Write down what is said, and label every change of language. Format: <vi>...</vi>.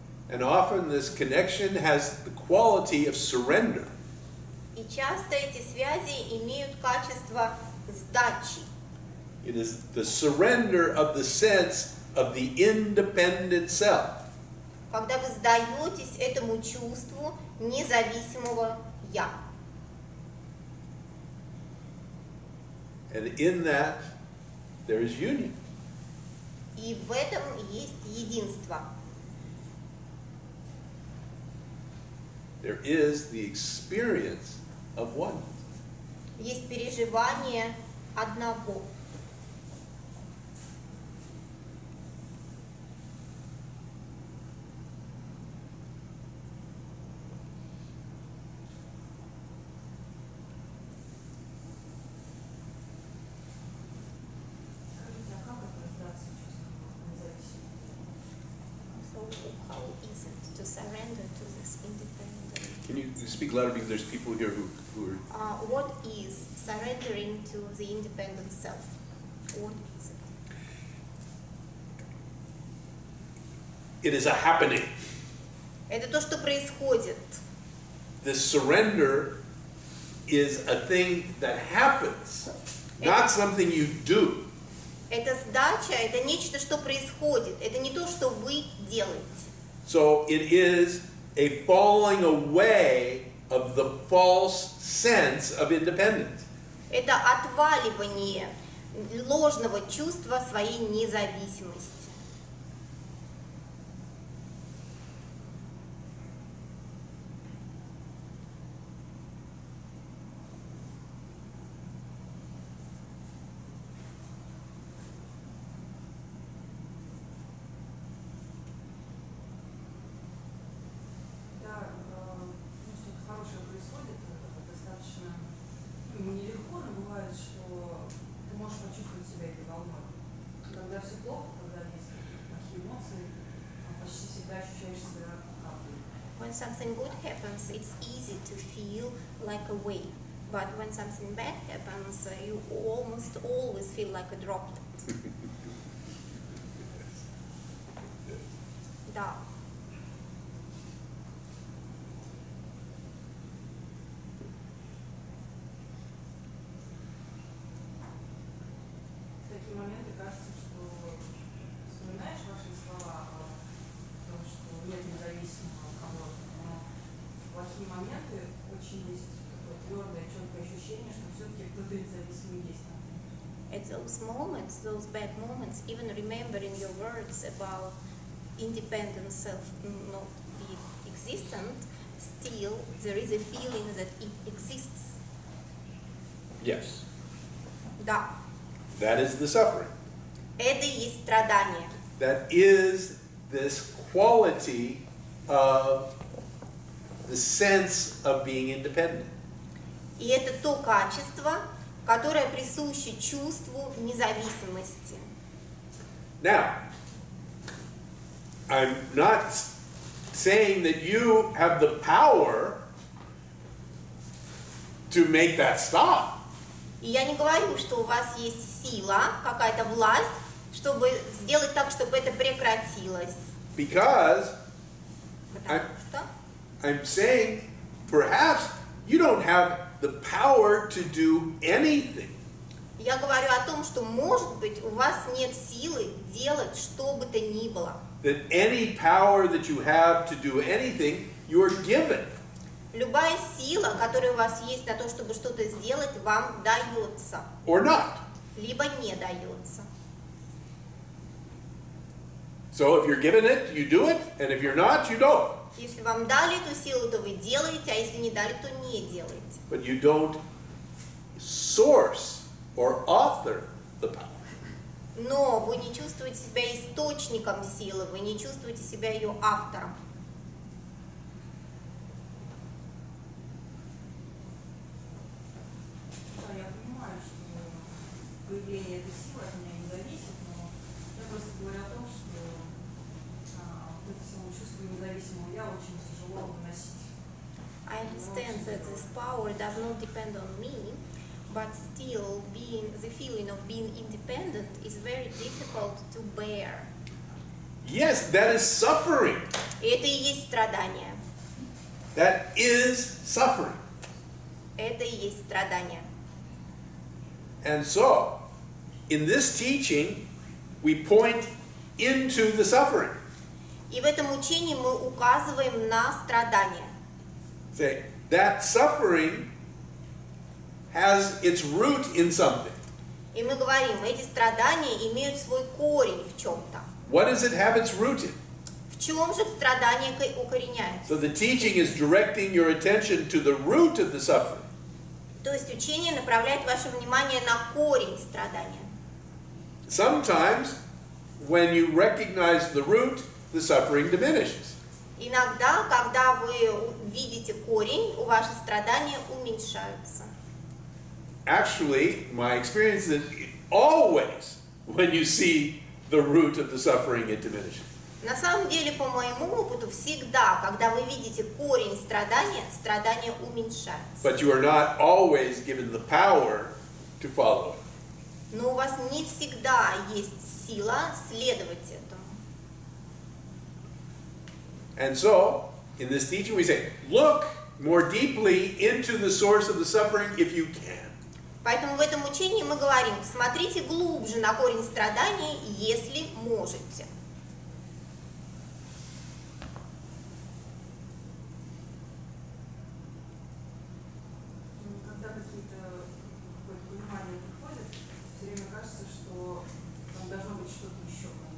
<en>And often this connection has the quality of surrender.</en> <ru>И часто эти связи имеют качество сдачи.</ru> <en>It is the surrender of the sense of the independent self.</en> <ru>Когда вы сдаетесь этому чувству независимого «я».</ru> <en>And in that, there is union.</en> <ru>И в этом есть единство.</ru> <en>There is the experience of oneness.</en> <ru>Есть переживание одного.</ru> <en>So how is it to surrender to this independent? Can you speak louder because there's people here who are... What is surrendering to the independent self? What is it? It is a happening.</en> <ru>Это то, что происходит.</ru> <en>This surrender is a thing that happens, not something you do.</en> <ru>Это сдача, это нечто, что происходит. Это не то, что вы делаете.</ru> <en>So it is a falling away of the false sense of independence.</en> <ru>Это отваливание ложного чувства своей независимости. Что-то хорошее происходит, достаточно нелегко, но бывает, что ты можешь почувствовать себя этой волной. Когда все плохо, когда есть плохие эмоции, почти всегда ощущаешь себя каплей.</ru> <en>When something good happens, it's easy to feel like a wave. But when something bad happens, you almost always feel like a droplet.</en> <ru>Да. В такие моменты кажется, что вспоминаешь ваши слова о том, что нет независимого кого-то, но в плохие моменты очень есть такое твердое, четкое ощущение, что все-таки кто-то независимый есть там.</ru> <en>At those moments, those bad moments, even remembering your words about independent self not being existent, still there is a feeling that it exists. Yes.</en> <ru>Да.</ru> <en>That is the suffering.</en> <ru>Это и есть страдание.</ru> <en>That is this quality of the sense of being independent.</en> <ru>И это то качество, которое присуще чувству независимости.</ru> <en>Now, I'm not saying that you have the power to make that stop.</en> <ru>И я не говорю, что у вас есть сила, какая-то власть, чтобы сделать так, чтобы это прекратилось.</ru> <en>Because</en> <ru>Потому что</ru> <en>I'm saying perhaps you don't have the power to do anything.</en> <ru>я говорю о том, что, может быть, у вас нет силы делать что бы то ни было.</ru> <en>That any power that you have to do anything, you're given.</en> <ru>Любая сила, которая у вас есть на то, чтобы что-то сделать, вам дается,</ru> <en>Or not.</en> <ru>либо не дается.</ru> <en>So if you're given it, you do it, and if you're not, you don't.</en> <ru>Если вам дали эту силу, то вы делаете, а если не дали, то не делаете.</ru> <en>But you don't source or author the power.</en> <ru>Но вы не чувствуете себя источником силы, вы не чувствуете себя ее автором. Да, я понимаю, что появление этой силы от меня не зависит, но я просто говорю о том, что вот это самочувствие независимого я очень тяжело выносить.</ru> <en>I understand that this power does not depend on me, but still the feeling of being independent is very difficult to bear. Yes, that is suffering.</en> <ru>И это и есть страдание.</ru> <en>That is suffering.</en> <ru>Это и есть страдание.</ru> <en>And so, in this teaching, we point into the suffering.</en> <ru>И в этом учении мы указываем на страдание.</ru> <en>Say, that suffering has its root in something.</en> <ru>И мы говорим, эти страдания имеют свой корень в чем-то.</ru> <en>What does it have its root in?</en> <ru>В чем же страдание укореняется?</ru> <en>So the teaching is directing your attention to the root of the suffering.</en> <ru>То есть учение направляет ваше внимание на корень страдания.</ru> <en>Sometimes, when you recognize the root, the suffering diminishes.</en> <ru>Иногда, когда вы видите корень, у ваши страдания уменьшаются.</ru> <en>Actually, my experience is that always, when you see the root of the suffering, it diminishes.</en> <ru>На самом деле, по моему опыту, всегда, когда вы видите корень страдания, страдания уменьшаются.</ru> <en>But you are not always given the power to follow it.</en> <ru>Но у вас не всегда есть сила следовать этому.</ru> <en>And so, in this teaching, we say, look more deeply into the source of the suffering if you can.</en> <ru>Поэтому в этом учении мы говорим, смотрите глубже на корень страдания, если можете. Когда какое-то понимание приходит, все время кажется, что там должно быть что-то еще.</ru>